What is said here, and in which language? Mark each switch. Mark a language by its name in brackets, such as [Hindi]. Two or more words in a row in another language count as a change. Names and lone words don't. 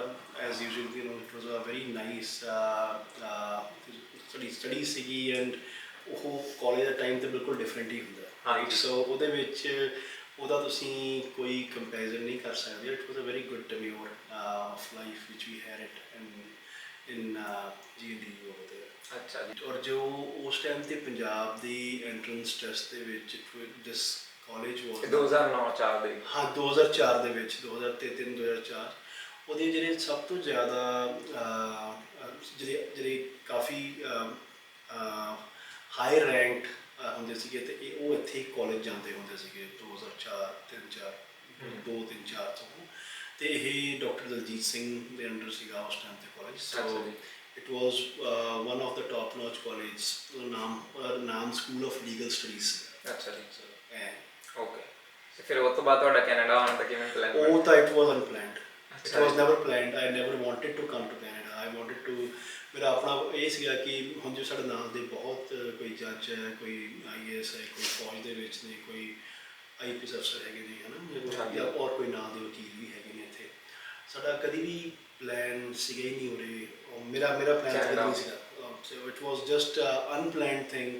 [English] as usual it was a very nice study [Punjabi] ਸੀਗੀ, ਐਂਡ ਉਹ ਕਾਲਜ ਦਾ ਟਾਈਮ ਤਾਂ ਬਿਲਕੁਲ ਡਿਫਰੈਂਟ ਹੀ ਹੁੰਦਾ। ਰਾਈਟ, ਸੋ ਉਹਦੇ ਵਿੱਚ ਉਹਦਾ ਤੁਸੀਂ ਕੋਈ ਕੰਪੈਰੀਜ਼ਨ ਨਹੀਂ ਕਰ ਸਕਦੇ। [English] it was a very good tenure of life which we had it in GNDU over there। [Punjabi] ਅੱਛਾ ਜੀ। ਔਰ ਜੋ ਉਸ ਟਾਈਮ 'ਤੇ ਪੰਜਾਬ ਦੀ [English] entrance test [Punjabi] ਦੇ ਵਿੱਚ ਜਿਸ ਕਾਲਜ ਵਾਸ 2009-4 ਦੇ, ਹਾਂ 2004 ਦੇ ਵਿੱਚ, 2003, 2004 ਉਹਦੇ ਜਿਹੜੇ ਸਭ ਤੋਂ ਜ਼ਿਆਦਾ ਜਿਹੜੇ ਕਾਫੀ [English] high rank [Punjabi] ਹੁੰਦੇ ਸੀਗੇ, ਅਤੇ ਉਹ ਇੱਥੇ ਕਾਲਜ ਜਾਂਦੇ ਹੁੰਦੇ ਸੀਗੇ 2004, 2004 ਤੋਂ। ਅਤੇ ਇਹ ਡਾਕਟਰ ਦਲਜੀਤ ਸਿੰਘ ਦੇ ਅੰਡਰ ਸੀਗਾ ਉਸ ਟਾਈਮ 'ਤੇ ਕਾਲਜ। [English] ਸੋ It was one of the top-notch colleges, ਨਾਮ School of Legal Studies. [Punjabi] ਅੱਛਾ ਜੀ And ਓਕੇ ਤੇ ਫਿਰ ਉਸ ਤੋਂ ਬਾਅਦ ਤੁਹਾਡਾ ਕੈਨੇਡਾ ਆਉਣ ਦਾ ਕਿਵੇਂ ਪਲਾਨ ਉਹ ਤਾਂ [English] it was unplanned. It was never planned. I never wanted to come to Canada. I wanted to [Punjabi] ਮੇਰਾ ਆਪਣਾ ਇਹ ਸੀਗਾ ਕਿ ਹੁਣ ਜੋ ਸਾਡੇ ਨਾਲ ਦੇ ਬਹੁਤ ਕੋਈ ਜੱਜ ਹੈ, ਕੋਈ IAS ਹੈ, ਕੋਈ ਫੌਜ ਦੇ ਵਿੱਚ ਨੇ, ਕੋਈ IPS ਅਫਸਰ ਹੈਗੇ ਨੇ, ਹੈ ਨਾ, ਜਾਂ ਔਰ ਕੋਈ ਨਾਂ ਦੇ ਵਕੀਲ ਵੀ ਹੈਗੇ ਨੇ ਇੱਥੇ। ਸਾਡਾ ਕਦੀ ਵੀ ਪਲਾਨ ਸੀਗਾ ਹੀ ਨਹੀਂ ਉਰੇ। ਮੇਰਾ ਪਲਾਨ ਕਦੀ ਨਹੀਂ ਸੀਗਾ। ਸੋ [English] it was just unplanned thing.